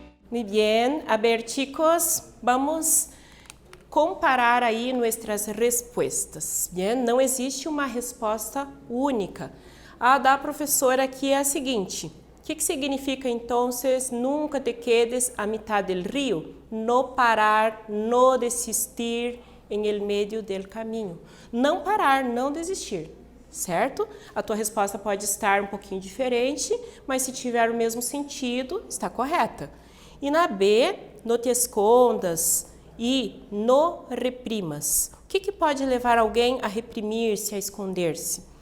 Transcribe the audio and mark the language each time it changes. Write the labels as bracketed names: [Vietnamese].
[Spanish] Muy bien, a ver chicos, vamos comparar aí nuestras respostas. Bien? [Portuguese] Não existe uma resposta única. A da professora aqui é a seguinte: o que significa então [Spanish] nunca te quedes a mitad del río? No parar, no desistir en el medio del caminho. [Portuguese] Não parar, não desistir. Certo? A tua resposta pode estar um pouquinho diferente, mas se tiver o mesmo sentido, está correta. E na B, [Spanish] no te escondas e no reprimas. [Portuguese] O que pode levar alguém a reprimir-se, a esconder-se?